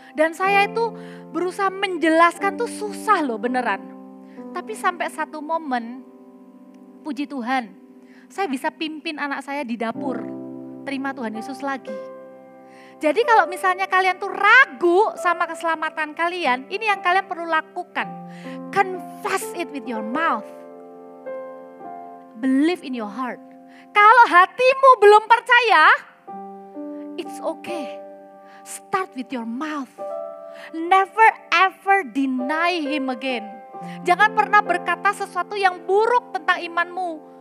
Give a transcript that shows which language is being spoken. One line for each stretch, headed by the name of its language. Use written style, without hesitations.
Indonesian: Dan saya itu berusaha menjelaskan tuh susah loh beneran. Tapi sampai satu momen, puji Tuhan, saya bisa pimpin anak saya di dapur. Terima Tuhan Yesus lagi. Jadi kalau misalnya kalian tuh ragu sama keselamatan kalian, ini yang kalian perlu lakukan.
English: Confess it with your mouth. Believe in your heart.
Indonesian: Kalau hatimu belum percaya,
English: it's okay. Start with your mouth. Never ever deny him again.
Indonesian: Jangan pernah berkata sesuatu yang buruk tentang imanmu.